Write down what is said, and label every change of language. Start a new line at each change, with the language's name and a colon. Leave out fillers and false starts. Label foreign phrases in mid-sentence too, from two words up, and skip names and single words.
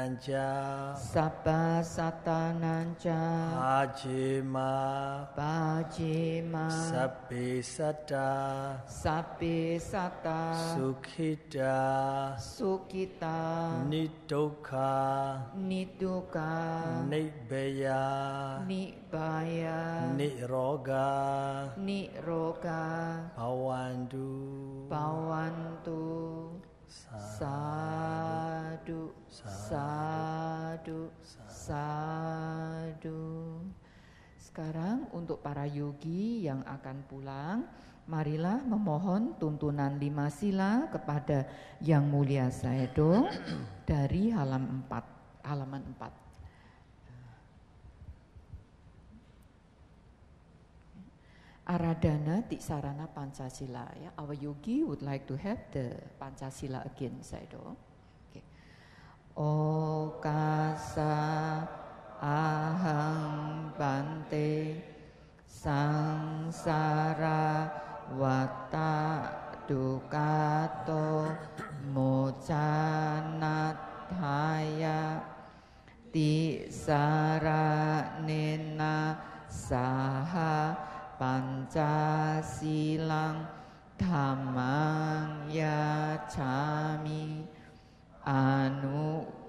Pali: nanca, Bajema, Sabbe sata, Sukhita, Nidukha, Nibaya, Niroga, Bhavantu. Sadhu.
Indonesian: Sekarang untuk para yogi yang akan pulang, marilah memohon tuntunan 5 sila kepada Yang Mulia Sayadaw dari halaman 4.
Pali: Aradhana Tiksarana Pancasila.
Indonesian: Ya,
English: our yogi would like to have the Pancasila again, Sayadaw. Okay.
Pali: Okasa ahang bante sangsara wata dukato mojanataya tisaranena saha pancasilang dhammang yacami